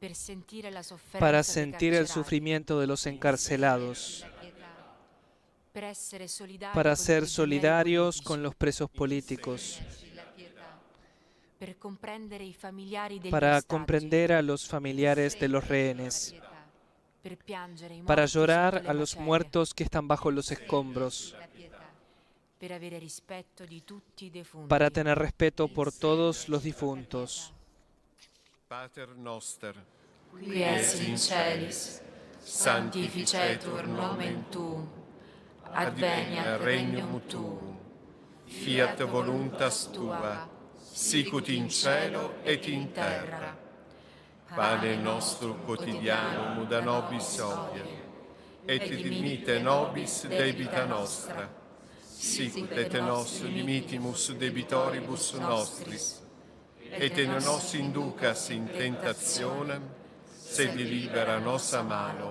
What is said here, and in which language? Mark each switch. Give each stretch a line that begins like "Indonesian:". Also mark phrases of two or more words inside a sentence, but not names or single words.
Spanish: para sentir el sufrimiento de los encarcelados, para ser solidarios con los presos políticos, para comprender a los familiares de los rehenes, para llorar a los muertos que están bajo los escombros, para tener respeto por todos los difuntos.
Latin: Pater noster, qui es in celis, sanctificetur nomen tuum, adveniat regnum tuum, fiat voluntas tua, sicut in cielo et in terra. Pane nostro quotidiano da nobis hodie, et dimitte nobis debita nostra, sicut et nos dimitimus debitoribus nostris, et ne nos inducas in tentationem, sed libera nos a malo.